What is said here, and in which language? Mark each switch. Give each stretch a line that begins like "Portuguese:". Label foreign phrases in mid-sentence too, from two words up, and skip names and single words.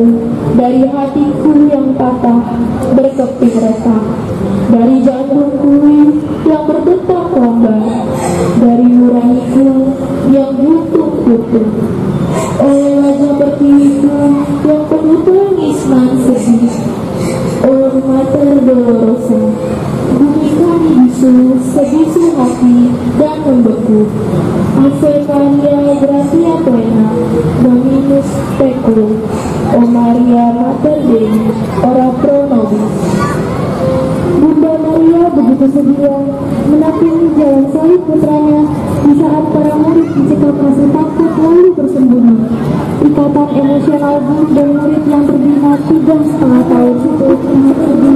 Indonesian: Dari hatiku yang patah berkeping retak, dari jantungku yang berdetak lambat, dari nuraniku yang butuh-butuh. Oleh wajah berkiwiku yang penuh tangis nan sedih.
Latin: Oh Mater Dolorosa,
Indonesian: bumi kami bisu, sebisu hati dan membeku.
Latin: Ave Maria gratia plena, Dominus tecum. O Maria Mater Dei, ora pro nobis.
Indonesian: Bunda Maria begitu sedia menapingi jalan salib putranya di saat para murid dicekal rasa takut lalu bersembunyi. Ikatan emosional guru dan murid yang berbina 3,5 tahun itu sangat sedih.